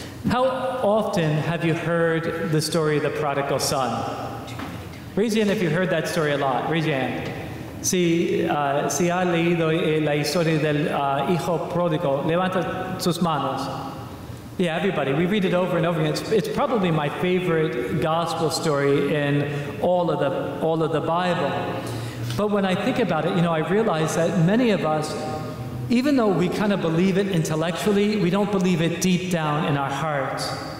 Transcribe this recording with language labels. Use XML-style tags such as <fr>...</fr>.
<en>How often have you heard the story of the prodigal son? Raise your hand if you've heard that story a lot. Raise your hand.</en> <es>Si ha leído la historia del hijo pródigo, levanta sus manos.</es> <en>Yeah, everybody. We read it over and over again. It's probably my favorite gospel story in all of the Bible. But when I think about it, I realize that many of us, even though we kind of believe it intellectually, we don't believe it deep down in our hearts.</en>